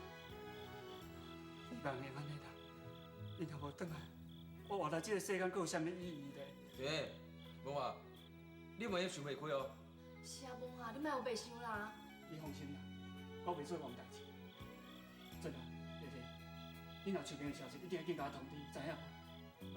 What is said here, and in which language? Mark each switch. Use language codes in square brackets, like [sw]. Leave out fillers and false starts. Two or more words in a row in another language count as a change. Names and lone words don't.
[nan] 希望会安尼啦。伊若无转来，我活在这个世间，阁有啥物意义咧？对，文华，你莫想袂开哦。是啊，文华，你莫有白想啦。你放心啦，我袂做戆代志。真啊，姐姐，你若秋萍的消息，一定要紧甲我通知，知影？好，